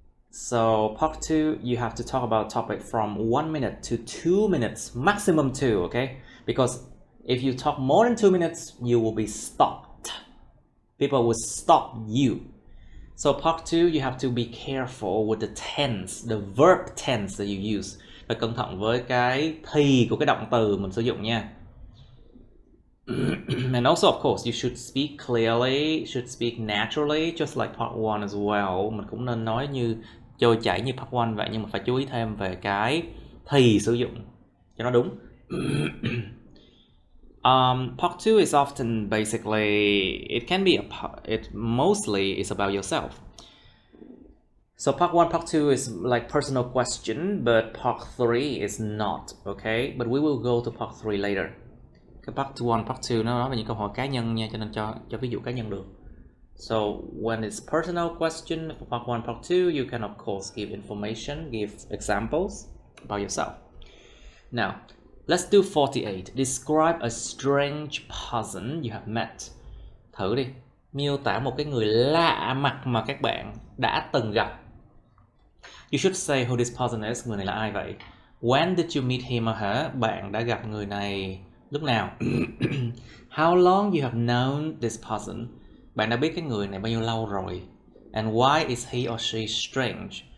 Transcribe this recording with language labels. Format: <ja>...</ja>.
<en>So part 2, you have to talk about topic from 1 minute to 2 minutes, maximum 2, okay? Because if you talk more than 2 minutes, you will be stopped. People will stop you. So part 2, you have to be careful with the tense, the verb tense that you use.</en> <vi>Phải cẩn thận với cái thì của cái động từ mình sử dụng nha.</vi> <en>And also, of course, you should speak clearly, should speak naturally, just like part 1 as well.</en> <vi>Mình cũng nên nói như trôi chảy như part 1 vậy, nhưng mà phải chú ý thêm về cái thì sử dụng cho nó đúng.</vi> <en>Part 2 is often basically, it can be it mostly is about yourself. So part 1, part 2 is like personal question, but part 3 is not, okay? But we will go to part 3 later.</en> <vi>Cái part 1, part 2 nó nói về những câu hỏi cá nhân nha, cho nên cho ví dụ cá nhân được.</vi> <en>So when it's personal question for part 1, part 2, you can of course give information, give examples about yourself. Now, let's do 48. Describe a strange person you have met.</en> <vi>Thử đi, miêu tả một cái người lạ mặt mà các bạn đã từng gặp.</vi> <en>You should say who this person is.</en> <vi>Người này là ai vậy?</vi> <en>When did you meet him or her?</en> <vi>Bạn đã gặp người này lúc nào?</vi> <en>How long you have known this person?</en> <vi>Bạn đã biết cái người này bao nhiêu lâu rồi?</vi> <en>And why is he or she strange?</en>